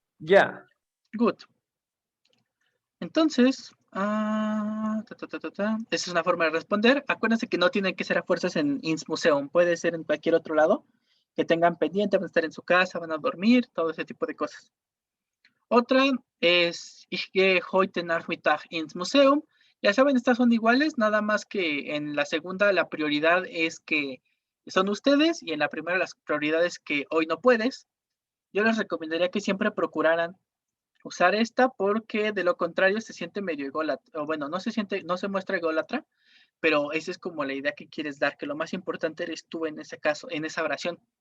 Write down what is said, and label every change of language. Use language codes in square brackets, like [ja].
[es] Ya. [en] Good. [es] Entonces, esa es una forma de responder. Acuérdense que no tienen que ser a fuerzas en ins Museum, puede ser en cualquier otro lado. que tengan pendiente, van a estar en su casa, van a dormir, todo ese tipo de cosas. Otra es [de] Ich gehe heute Nachmittag ins Museum. [es] Ya saben, estas son iguales, nada más que en la segunda la prioridad es que son ustedes y en la primera las prioridades que hoy no puedes. Yo les recomendaría que siempre procuraran usar esta porque de lo contrario se siente medio ególatra, o bueno, no se muestra ególatra, pero esa es como la idea que quieres dar, que lo más importante eres tú en ese caso, en esa oración.